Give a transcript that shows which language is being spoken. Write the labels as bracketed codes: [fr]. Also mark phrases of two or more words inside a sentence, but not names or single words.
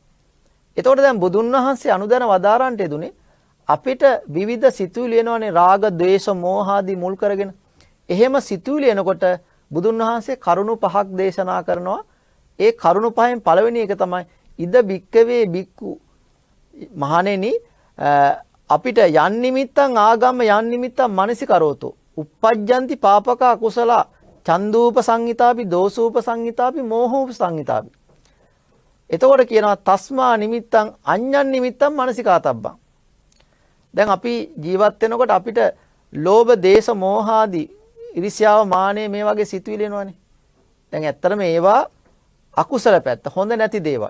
[si] එතකොට දැන් බුදුන් වහන්සේ අනුදැන වදාරන්ට යෙදුනේ අපිට විවිධ සිතුවිලි එනවනේ රාග, ද්වේෂ, මෝහ ආදී මුල් කරගෙන. එහෙම සිතුවිලි එනකොට බුදුන් වහන්සේ කරුණු පහක් දේශනා කරනවා. ඒ කරුණු පහෙන් පළවෙනි එක තමයි [pi] ඉද බික්කවේ [si] බික්කු මහණෙනි අපිට [pi] යන් නිමිත්තං ආගම්ම යන් නිමිත්තං මනසිකරෝතෝ uppajjanti papaka kusala චන්දූප සංහිතාපි දෝසූප සංහිතාපි මෝහූප සංහිතාපි. [si] එතකොට කියනවා [pi] තස්මා නිමිත්තං අඤ්ඤං නිමිත්තං මනසිකාතබ්බං. [si] දැන් අපි ජීවත් වෙනකොට අපිට ලෝභ, දේශ, මෝහ ආදී iriසියාව, මානෙ මේ වගේ සිතුවිලි එනවනේ. දැන් ඇත්තටම ඒවා අකුසල පැත්ත, හොඳ නැති දේවල්.